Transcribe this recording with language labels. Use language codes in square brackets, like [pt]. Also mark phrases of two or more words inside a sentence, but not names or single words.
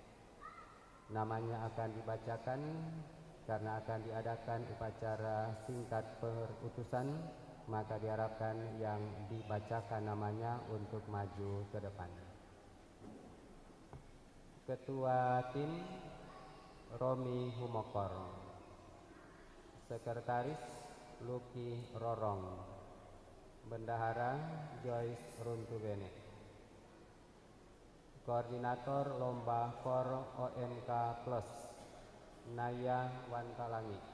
[id] Namanya akan dibacakan karena akan diadakan upacara singkat perutusan, maka diharapkan yang dibacakan namanya untuk maju ke depan. Ketua tim Romi Humokor, Sekretaris Luki Rorong, Bendahara Joyce Runtubene, Koordinator Lomba For OMK Plus Naya Wantalangi,